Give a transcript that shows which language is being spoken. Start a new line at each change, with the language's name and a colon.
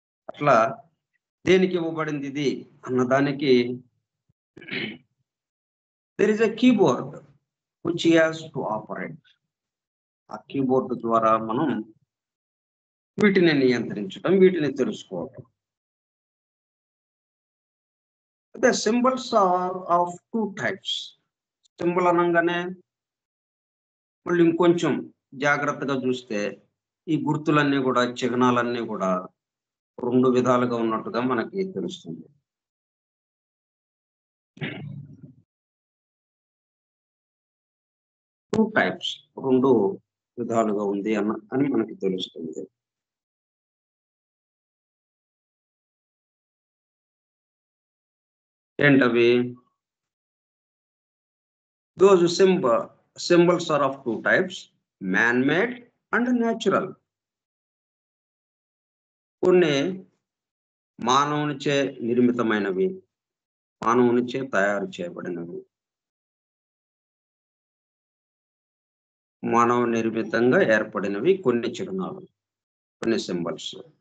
Telugu: అట్లా దేనికి ఇవ్వబడింది ఇది అన్నదానికి
English: There is a keyboard which he has to operate.
Telugu: ఆ కీబోర్డ్ ద్వారా మనం వీటిని నియంత్రించటం, వీటిని తెలుసుకోవటం.
English: The symbols are of 2 types.
Telugu: Symbol అనంగానే మళ్ళీ ఇంకొంచెం జాగ్రత్తగా చూస్తే ఈ గుర్తులన్నీ కూడా, చిహ్నాలన్నీ కూడా 2 విధాలుగా ఉన్నట్టుగా మనకి తెలుస్తుంది. 2 టైప్స్ 2 విధాలుగా ఉంది అని మనకి తెలుస్తుంది. ఏంటవి?
English: Those symbols are of 2 types, man-made and natural.
Telugu: కొన్ని మానవునిచే నిర్మితమైనవి, మానవునిచే తయారు చేయబడినవి. మానవ నిర్మితంగా ఏర్పడినవి కొన్ని చిహ్నాలు, కొన్ని సింబల్స్.